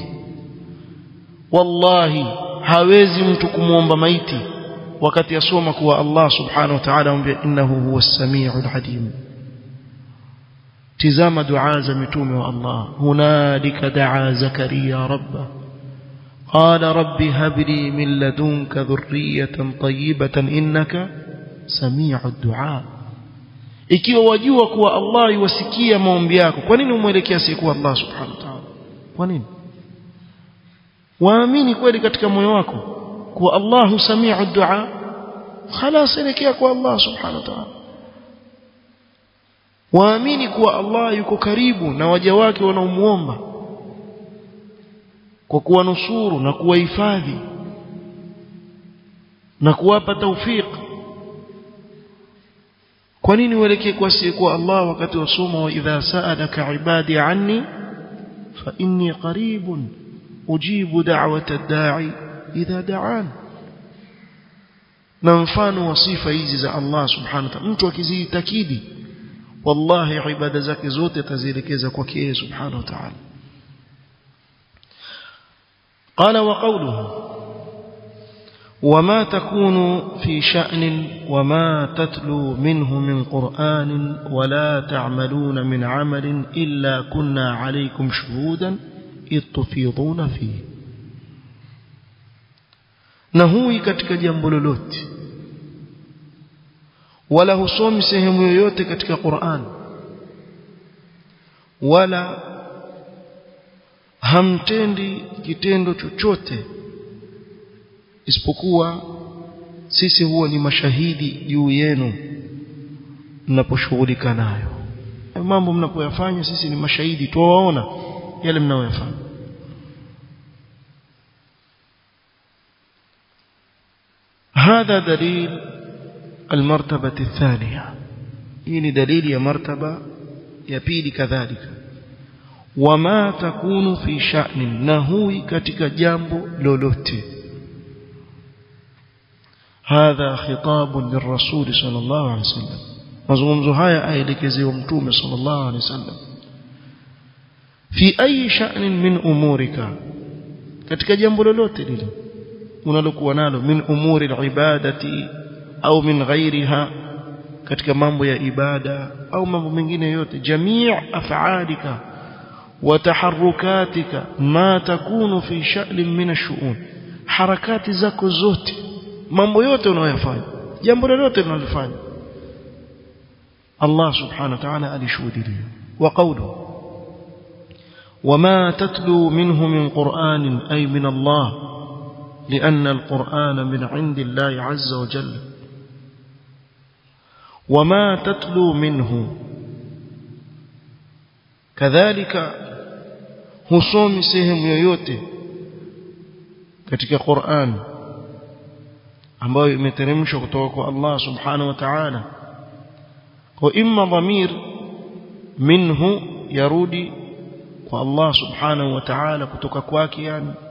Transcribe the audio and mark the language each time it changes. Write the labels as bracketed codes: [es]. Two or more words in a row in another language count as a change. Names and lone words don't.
[sw] Wallahi hawezi mtu kumuomba maiti wakati asoma kuwa Allah [ar] سبحانه وتعالى [sw] amwambia [ar] إنه هو السميع العليم. [sw] tizama dua za mitume wa Allah. [ar] هنالك دعا زكريا ربه قال رب هب لي من لدنك ذرية طيبة إنك سميع الدعاء. [sw] Ikiwa wajua kuwa Allah yuwasikia maombi yako, kwa nini umwelekea siku Allah [ar] سبحانه وتعالى? [sw] Kwa nini? Waamini kweli katika moyo wako kuwa Allah [ar] سميع الدعاء, [sw] خلاص elekea kwa Allah [ar] سبحانه وتعالى. [sw] Waamini kuwa Allah yuko karibu na waja wake wanaomuomba. kwa kuwanusuru na kuwahifadhi na kuwapa tawfik. Kwa nini uelekee kwa Allah wakati wasoma [ar] وإذا سألك عبادي عني فإني قريب أجيب دعوة الداع إذا دعان. [sw] Na mfano wa sifa hizi za Allah [ar] سبحانه وتعالى, [sw] mtu akizitakidi wallahi ibada zake zote atazielekeza kwake yeye subhanahu wa ta'ala. [ar] قال وقوله وما تكون في شأن وما تتلو منه من قرآن ولا تعملون من عمل إلا كنا عليكم شهودا إذ تفيضون فيه. [sw] نهوي katika jambo lolote wala husomi sehemu yoyote katika Qur'an wala hamtendi kitendo chochote isipokuwa sisi huwa ni mashahidi juu yenu mnaposhughulika nayo. Mambo mnapoyafanya sisi ni mashahidi, tuwaona yale mnayoyafanya. [ar] هذا دليل المرتبة الثانية. هي دليل يا مرتبة يا pili كذلك. وما تكون في شأن نهوي [sw] katika jambo lolote. [ar] هذا خطاب للرسول صلى الله عليه وسلم. [sw] mazungumzo haya aelekezewa mtume صلى الله عليه وسلم. [ar] في أي شأن من أمورك, [sw] katika jambo lolote lile unalokuwa nalo, [ar] من أمور العبادة [sw] au [ar] من غيرها, [sw] katika mambo ya ibada au mambo mengine yote, [ar] جميع أفعالك وتحركاتك ما تكون في شأن من الشؤون, [sw] harakati zako zote, mambo yote unayofanya, jambo lolote unalofanya, Allah [ar] سبحانه وتعالى [sw] alishuhudia. [ar] وقوله وما تتلو منه من قرآن أي من الله لأن القرآن من عند الله عز وجل. وما تتلو منه كذلك [sw] husomi sehemu yoyote katika Qur'an ambayo imeteremshwa kutoka kwa Allah [ar] سبحانه وتعالى, [sw] kwa imma [ar] ضمير منه [sw] yarudi kwa Allah [ar] سبحانه وتعالى [sw] kutoka kwake, yani